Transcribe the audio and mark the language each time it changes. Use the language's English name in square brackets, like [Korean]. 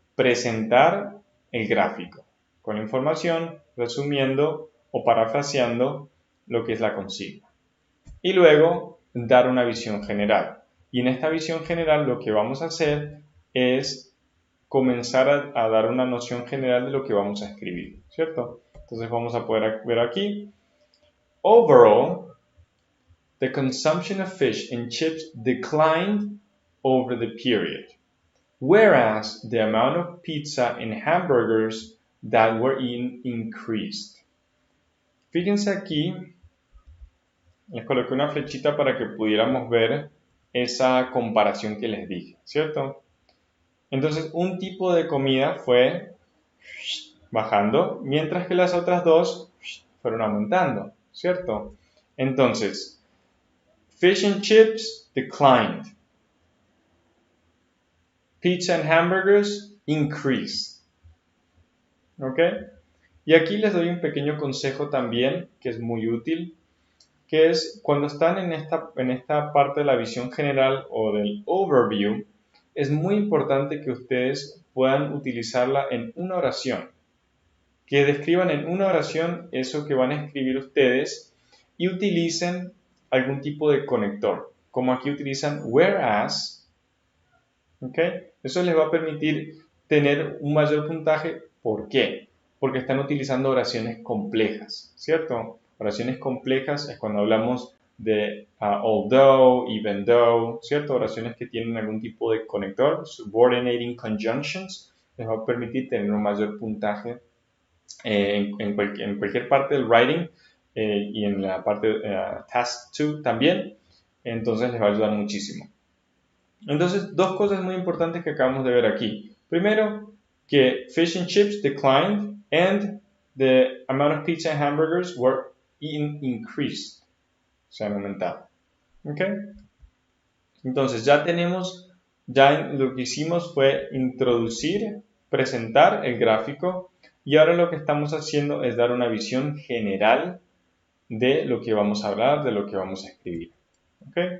[Spanish] Presentar el gráfico con información, resumiendo o parafraseando lo que es la consigna. Y luego, dar una visión general. Y en esta visión general lo que vamos a hacer es comenzar a dar una noción general de lo que vamos a escribir, ¿cierto? Entonces vamos a poder ver aquí. [English] Overall, the consumption of fish and chips declined over the period, whereas the amount of pizza and hamburgers that were eaten increased. [Spanish] Fíjense aquí, les coloqué una flechita para que pudiéramos ver esa comparación que les dije, ¿cierto? Entonces, un tipo de comida fue bajando, mientras que las otras dos fueron aumentando, ¿cierto? Entonces, [English] fish and chips declined. Pizza and hamburgers increased. [Spanish] ¿Ok? Y aquí les doy un pequeño consejo también que es muy útil, que es cuando están en esta parte de la visión general o del overview, es muy importante que ustedes puedan utilizarla en una oración, que describan en una oración eso que van a escribir ustedes y utilicen algún tipo de conector, como aquí utilizan whereas, ¿ok? Eso les va a permitir tener un mayor puntaje. ¿Por qué? Porque están utilizando oraciones complejas, ¿cierto? Oraciones complejas es cuando hablamos de although, even though, ¿cierto? Oraciones que tienen algún tipo de conector, subordinating conjunctions, les va a permitir tener un mayor puntaje en cualquier parte del writing y en la parte task 2 también, entonces les va a ayudar muchísimo. Entonces, dos cosas muy importantes que acabamos de ver aquí. Primero, que [English] fish and chips declined and the amount of pizza and hamburgers were increased. [Spanish] Se han aumentado. ¿Ok? Entonces, ya lo que hicimos fue introducir, presentar el gráfico y ahora lo que estamos haciendo es dar una visión general de lo que vamos a hablar, de lo que vamos a escribir. ¿Ok?